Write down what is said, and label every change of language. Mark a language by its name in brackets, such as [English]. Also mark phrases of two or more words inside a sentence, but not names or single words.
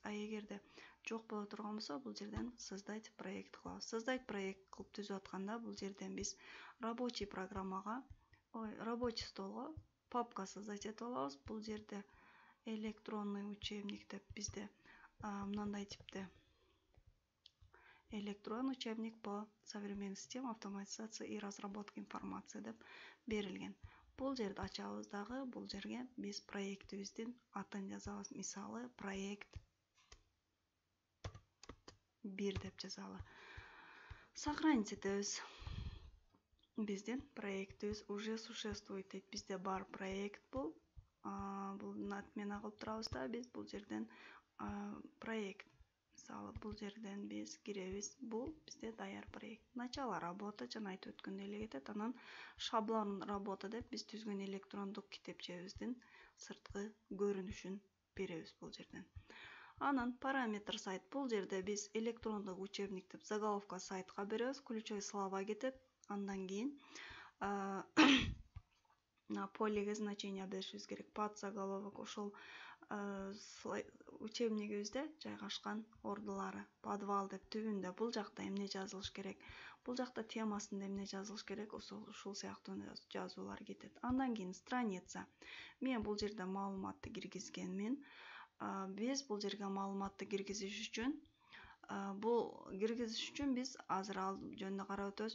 [Kyrgyz] А эгерде жок боло турган болсо, бул жерден [Russian] создать проект [Kyrgyz] кылабыз. [Russian] Создать проект [Kyrgyz] кылып түзүп атканда, бул жерден биз рабочий программага, рабочий столго папка создать этип алабыз. Бул жерде [Russian] электронный учебник [Kyrgyz] деп бизде мындай типте [Russian] электронный учебник по современным системам автоматизации и разработки информации [Kyrgyz] деп берилген. Бул жерди ачабыз дагы, бул жерге биз проектибиздин атын жазабыз. Мисалы, проект 1 деп жазалы. Сохранить этебиз. Биздин проектибиз [Russian] уже существует [Kyrgyz] дейт. Бизде бар проект бул. Бул отмена кылып турабыз да, биз бул жерден проект. Мисалы, бул жерден биз киребиз. Бул бизде даяр проект. [Russian] Начало работы [Kyrgyz] жана айтып өткөндөй эле кетет. Анан [Russian] шаблон работа [Kyrgyz] деп биз түзгөн электрондук китепчебиздин сырткы көрүнүшүн беребиз бул жерден. Анан параметр сайт. Бул жерде биз электрондук учебник деп заголовка сайтка беребиз. [Russian] Ключевой слова [Kyrgyz] кетет. Андан кийин [Russian] на полиге значение [Kyrgyz] беришибиз керек. [Russian] Под заголовок [Kyrgyz] ошол учебнигибизде жайгашкан ордулары. Подвал деп түбүндө бул жакта эмне жазылыш керек? Бул жакта темасында эмне жазылыш керек? Ушул сыяктуу жазуулар кетет. Андан кийин страница. Мен бул жерде маалыматты киргизгенмин. Биз бул жерге маалыматты киргизиш үчүн биз азыр ал жөнүндө карап өтөбүз.